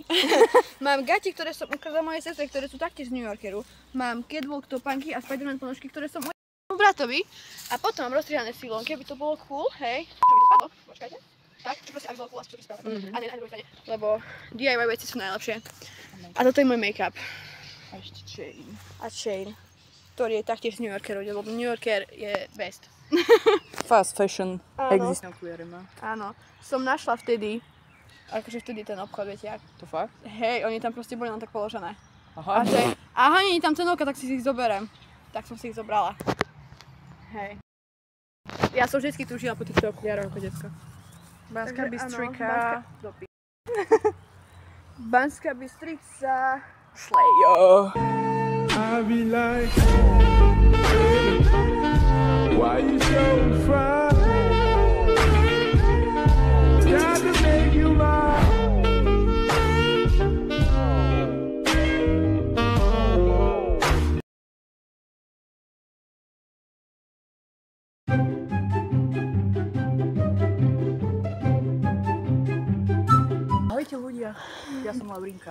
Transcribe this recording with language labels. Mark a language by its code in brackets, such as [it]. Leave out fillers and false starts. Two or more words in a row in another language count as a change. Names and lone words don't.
[sk] Mám gati, ktoré som ukázala mojej sestre, ktoré sú taktiež z New Yorkeru. Mám catwalk topánky a Spiderman ponožky, ktoré som bratovi. A potom mám rozstrihané silonky, aby to bolo cool, hej. Čo mi to spadlo? Počkajte. Tak, čo proste, aby bolo cool, čo mi spadlo. A nie, na druhej strane. Lebo DIY veci sú najlepšie. A toto je môj make-up. A ešte chain. A chain, ktorý je taktiež z New Yorkeru, lebo New Yorker je best. [en] Fast fashion [sk] existuje. Áno, som našla vtedy, akože vtedy ten obchod, viete jak. To fakt? Hej, oni tam proste boli len tak položené. Aha. Aha, nie je tam cenovka, tak si ich zoberiem. Tak som si ich zobrala. Hej. Ja som vždycky túžila po týchto okuliároch ako decko. Banská Bystrika. Banská Bystrica. Slejo. [en] I be like, why you so fine? Got to make you mine. [sk] Ahojte ľudia, ja som Laurinka.